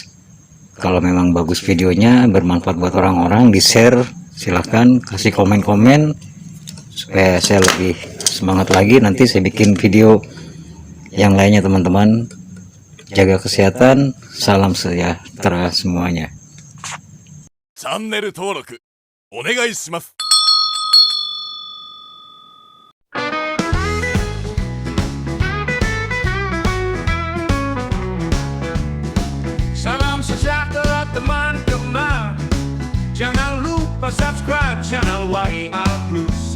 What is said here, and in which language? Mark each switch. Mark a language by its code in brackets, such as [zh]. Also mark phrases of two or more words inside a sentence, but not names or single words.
[id] Kalau memang bagus videonya, bermanfaat buat orang-orang, di share, silahkan kasih komen-komen supaya saya lebih semangat lagi. Nanti saya bikin video yang lainnya teman-teman. Jaga kesehatan, salam sejahtera semuanya. [ja] チャンネル登録お願いします。 [id] Salam sejahtera teman-teman. Jangan lupa subscribe channel YR Plus.